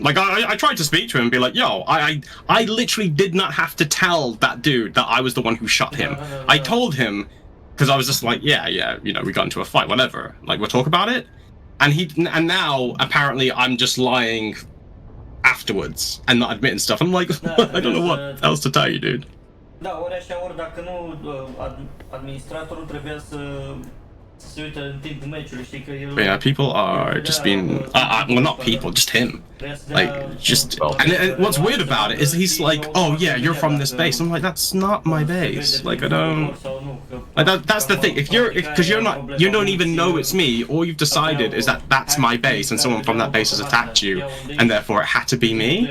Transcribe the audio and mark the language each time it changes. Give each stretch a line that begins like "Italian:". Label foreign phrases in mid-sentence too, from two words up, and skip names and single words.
English: Like, I tried to speak to him and be like, yo, I literally did not have to tell that dude that I was the one who shot him. I told him, because I was just like, yeah, you know, we got into a fight, whatever. Like, we'll talk about it. And now, apparently, I'm just lying afterwards and not admitting stuff. I'm like, I don't know what else to tell you, dude.
Romanian: Da, ori așa, ori dacă nu, administratorul trebuia să se uită în timpul meciului, știi că el...
English: But yeah, people are just being, well, not people, just him. Like, just, and what's weird about it is he's like, oh yeah, you're from this base. I'm like, that's not my base. Like, I don't, like that's the thing. Because you don't even know it's me. All you've decided is that that's my base, and someone from that base has attacked you, and therefore it had to be me.